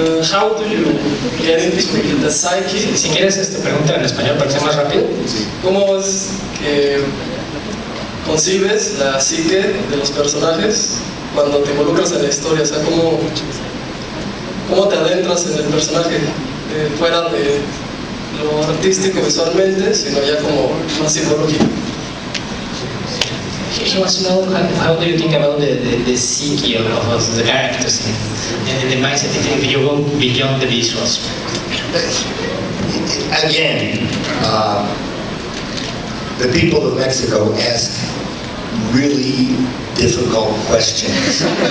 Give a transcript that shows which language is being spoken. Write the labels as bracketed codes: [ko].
[en] How do you get into the psyche? [es] Si quieres, pregunta en español para que sea más rápido. ¿Cómo es que concibes la psique de los personajes cuando te involucras en la historia? O sea, ¿cómo te adentras en el personaje fuera de lo artístico visualmente, sino ya como más psicológico? [en] He wants to know how do you think about the psyche of the characters and the mindset if you go beyond the visuals? Again, the people of Mexico ask really difficult questions.